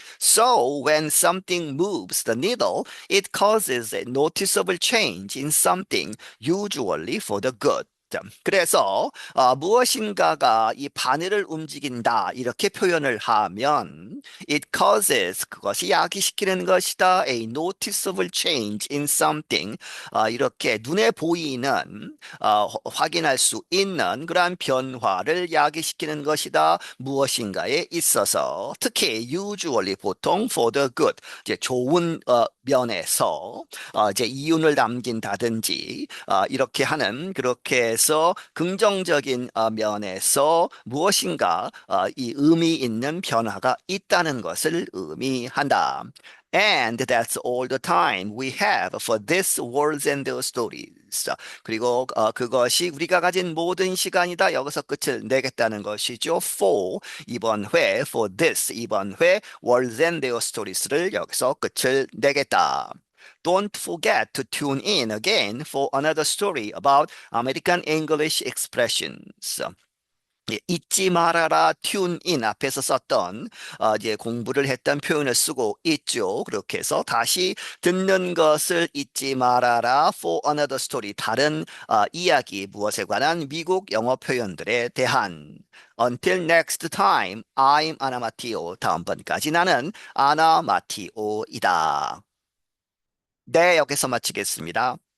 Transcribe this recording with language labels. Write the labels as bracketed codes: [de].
[en] So, when something moves the needle, it causes a noticeable change in something, usually for the good. [ko] 그래서 무엇인가가 이 바늘을 움직인다 이렇게 표현을 하면 [en] it causes, [ko] 그것이 야기시키는 것이다. [en] a noticeable change in something, [ko] 이렇게 눈에 보이는 확인할 수 있는 그러한 변화를 야기시키는 것이다. 무엇인가에 있어서, 특히 [en] usually, [ko] 보통 [en] for the good, [ko] 이제 좋은 면에서 이제 이윤을 남긴다든지 이렇게 하는, 그렇게 해서 긍정적인 면에서 무엇인가 이 의미 있는 변화가 있다는 것을 의미한다. [en] And that's all the time we have for this words and their stories. [ko] 그리고 그것이 우리가 가진 모든 시간이다. 여기서 끝을 내겠다는 것이죠. For, 이번 회, [en] for this, [ko] 이번 회, [en] words and their stories [ko] 를 여기서 끝을 내겠다. [en] Don't forget to tune in again for another story about American English expressions. [ko] 예, 잊지 말아라, tune in 앞에서 썼던 이제 공부를 했던 표현을 쓰고 있죠. 그렇게 해서 다시 듣는 것을 잊지 말아라. [en] for another story, [ko] 다른 이야기, 무엇에 관한 미국 영어 표현들에 대한. [en] Until next time, I'm Anna Matteo. [ko] 다음번까지 나는 아나 마티오이다. 네, 여기서 마치겠습니다.